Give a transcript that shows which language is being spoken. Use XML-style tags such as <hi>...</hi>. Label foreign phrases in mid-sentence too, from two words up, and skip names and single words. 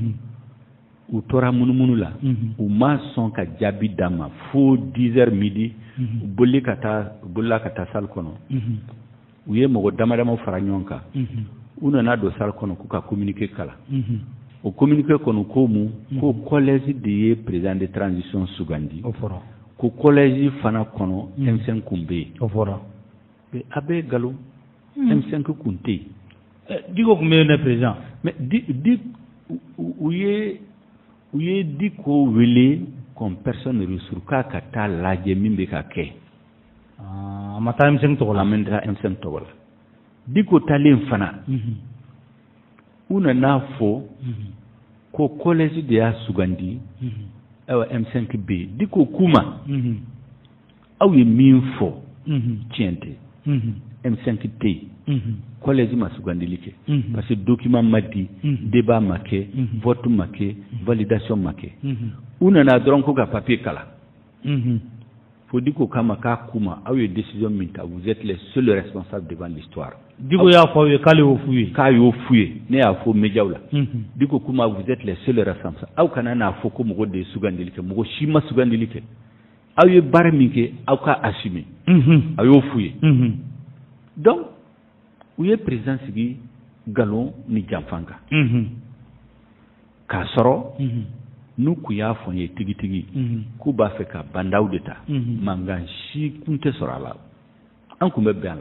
<bm>u tora munumunu la u ma sɔn ka jaabi d'a ma fo 10</bm> <fr>heures midi</fr> <bm>u bolila ka taa salle kɔnɔ u ye mɔgɔ dama dama fara ɲɔgɔn kan u nana don salle kɔnɔ k'u ka communiqué kalan o communiqué kɔnɔ ko mun ko collège de ye</bm> <fr>président de transition</fr> <bm>sugandi ko collège fana kɔnɔ M5 kun bɛ yen a bɛ nkalon M5 kun tɛ yen Diko kun bɛ yen ne président mais u ye Diko wele</bm> <fr>comme personne ressource</fr> <bm>k'a ka taa lajɛ min bɛ ka kɛ a ma taa M5 tɔgɔ la a ma taa M5 tɔgɔ la Diko talen fana u nana fɔ ko collège de y'a sugandi ayiwa M5 bɛ yen Diko k'u ma aw ye min fɔ tiɲɛ tɛ M5 tɛ yen collège ma sugandili kɛ</bm> <fr>parce que</fr> <bm>document ma di débat ma kɛ vote ma kɛ validation ma kɛ u nana dɔrɔn ko ka papier kalan fo Diko kama k'a k'u ma aw ye décision min ta</bm> <fr>vous êtes les seuls responsables devant l'histoire</fr> <bm>Diko y'a fɔ aw ye k'ale y'o f'u ye k'a y'o f'u ye ne y'a fɔ médiaw la Diko k'u ma</bm> <fr>vous êtes les seuls responsables</fr> <bm>aw kana n'a fɔ ko mɔgɔ de ye sugandili kɛ mɔgɔ si ma sugandili kɛ aw ye baara min kɛ aw ka assumer a y'o f'u ye donc u ye président sigi nkalon ni janfan kan k'a sɔrɔ n'u kun y'a fɔ n ye tigitigi k'u b'a fɛ ka bandaw de ta mankan si kun tɛ sɔrɔ a la an kun bɛ bɛn a la</bm>